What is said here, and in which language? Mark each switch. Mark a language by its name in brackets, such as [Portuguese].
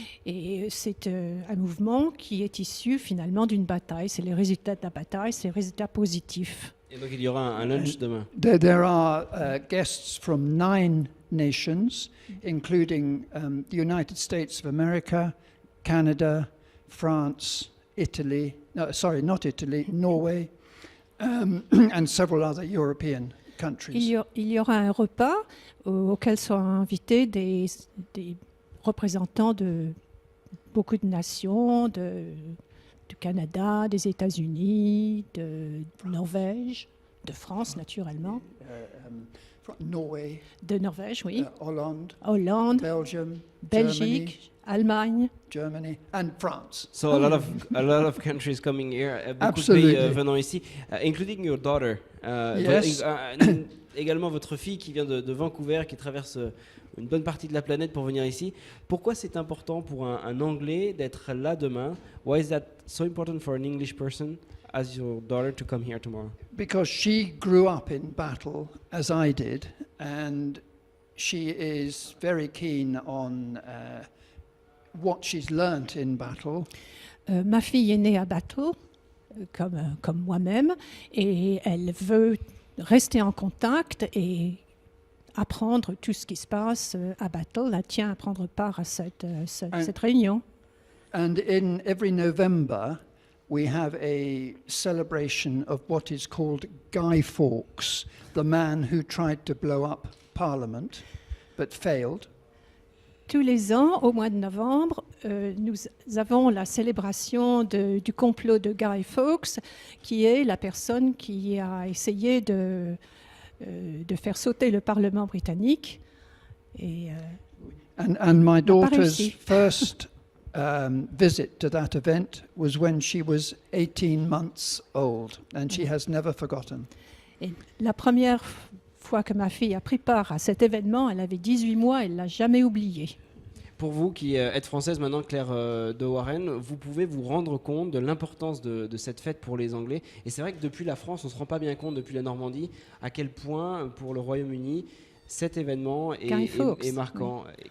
[French] Et c'est un mouvement qui est issu finalement d'une bataille. C'est les résultats de la bataille, c'est les résultats positifs. Et donc il y aura un lunch demain. [English] There are guests from 9 nations, including the United States of America, Canada, France, Italy, Norway, and several other European countries. [French] Il y aura un repas auquel seront invités des représentants de beaucoup de nations, du Canada, des États-Unis, de Norvège, de France naturellement, [English] Norway, [French] de Norvège, oui, Hollande, Hollande, [English] Belgium, [French] Belgique, Allemagne. [English] Germany, and France. So a lot of countries coming here, [French] beaucoup de [English] Absolutely. [French] pays venant ici, [English] including your daughter. Yes. [French] Également votre fille qui vient de Vancouver, qui traverse une bonne partie de la planète pour venir ici. Pourquoi c'est important pour un Anglais d'être là demain? [English] Why is that so important for an English person as your daughter to come here tomorrow? Because she grew up in battle, as I did, and she is very keen on what she's learnt in battle. [French] Ma fille est née à Bateau, comme moi-même, et elle veut rester en contact et apprendre tout ce qui se passe à Bateau. Elle tient à prendre part à cette réunion. [English] And in every November, we have a celebration of what is called Guy Fawkes, the man who tried to blow up Parliament but failed. [French] Tous les ans, au mois de novembre, nous avons la célébration du complot de Guy Fawkes, qui est la personne qui a essayé de faire sauter le Parlement britannique. Et, [English] And my daughter's [French] réussi. [English] first visit to that event was when she was 18 months old, and she has never forgotten. [French] et la première fois que ma fille a pris part à cet événement, elle avait 18 mois, elle ne l'a jamais oublié. Pour vous qui êtes française maintenant, Claire de Warren, vous pouvez vous rendre compte de l'importance de cette fête pour les Anglais. Et c'est vrai que depuis la France, on ne se rend pas bien compte, depuis la Normandie, à quel point pour le Royaume-Uni, cet événement est marquant. Oui.